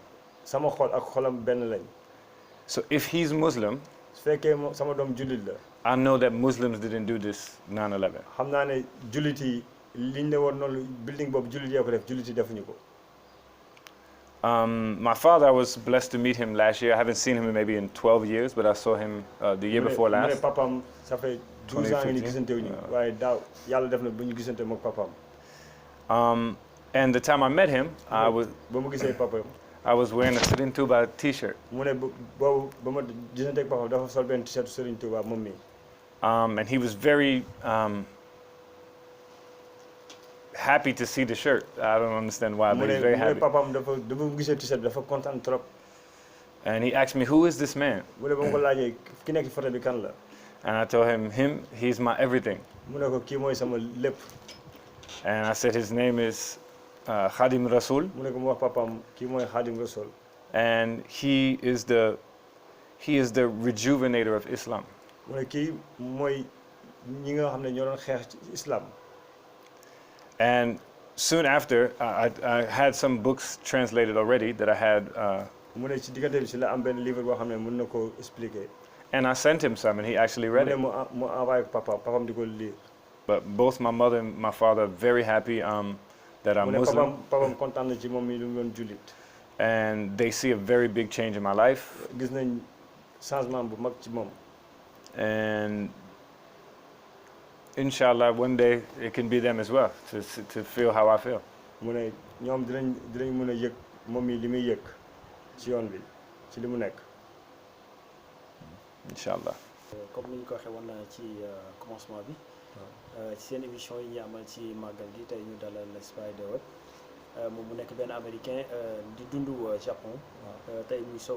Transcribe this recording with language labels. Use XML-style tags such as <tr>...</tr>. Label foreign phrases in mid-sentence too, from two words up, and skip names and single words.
<wo>sama xol ak xolam benn lañ.</wo> <en>So if he's Muslim,</en> <wo>su fekkee sama doom jullit la.</wo> <en>I know that Muslims didn't do this 9/11.</en> <wo>xam naa ne jullit yi liñ ne woon noonu building boobu jullit yee ko def jullit yi defuñu ko.</wo> <en>My father, I was blessed to meet him last year. I haven't seen him maybe in 12 years, but I saw him the year before</en> <wo>mu ne</wo> <en>last.</en> <wo>papaam</wo> <fr>ça fait 12 ans</fr> <wo>ni gisante wuñu waaye daaw yàlla def na bu ñu gisante mook papaam.</wo> <en>And the time I met him,</en> <wo>ba mu gisee papaam.</wo> <en>I was wearing a Serigne Touba t-shirt.</en> <wo>mu ne boobu ba ma gisante ak papaam dafa sol benn t-shirt Serigne Touba moom mi.</wo> <en>And he was very happy to see the shirt. I don't understand why, but he's very happy.</en> <wo>papaam dafa mu gisee t-shirt dafa kontaan trop.</wo> <en>And he asked me, who is this man?</en> <wo>mu ne ba ma ko laajee ki nekk photo bi kan la.</wo> <en>And I told him, he's my everything.</en> <wo>mu ne ko kii mooy sama lépp.</wo> <en>And I said his name is Khadim Rasul.</en> <wo>mu ne ko mu wax papaam kii mooy Khadim Rasul.</wo> <en>And he is the rejuvenator of Islam.</en> <wo>mu ne kii mooy ñi nga xam ne ñoo doon xeex ci islam.</wo> <en>And soon after, I had some books translated already that I had.</en> <wo>mu ne ci diggante bi si la am benn livre boo xam ne mën na koo expliquer.</wo> <en>And I sent him some, and he actually read it.</en> <wo>mu envoyé ko papaam di ko lire.</wo> <en>But both my mother and my father are very happy that I'm Muslim.</en> <wo>papaam kontaan na ci moom mi lu mu doon jullit.</wo> <en>And they see a very big change in my life.</en> <wo>gis nañ changement bu mag ci moom.</wo> <en>And inshallah, one day it can be them as well to feel how I feel. mu ne ñoom dinañ mën a yëg moom mi li muy yëg ci yoon bi ci li mu nekk. Inshallah.</en> <wo>comme ni ñu ko waxee woon ci commencement bi. ci seen émission yi ñu amal ci màggal gi tey ñu dalal Spider Web moom mu nekk benn américain di dund Japon tey muy soog a</wo>